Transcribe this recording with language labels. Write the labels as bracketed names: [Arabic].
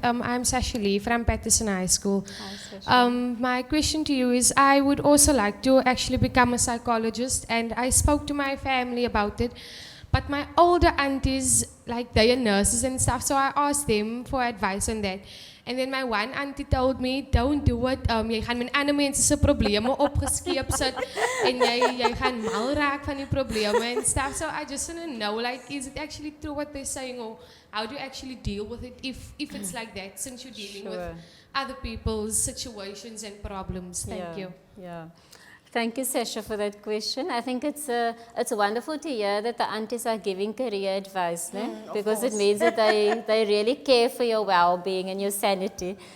[English] I'm Sasha Lee from Patterson High School. My question to you is, I would also like to actually become a psychologist, and I spoke to my family about it. But my older aunties, like they are nurses and stuff, so I asked them for advice on that. And then my one auntie told me, don't do it. [Afrikaans] Jy gaan met ander mense se probleme opgeskeep sit en jy gaan mal raak van die probleme [English] and stuff. So I just want to know, like, is it actually true what they're saying, or how do you actually deal with it if it's like that, since you're dealing with other people's situations and problems? Thank you. Yeah. Thank you, Sasha, for that question. I think it's wonderful to hear that the aunties are giving career advice, because it means that they really care for your well-being and your sanity.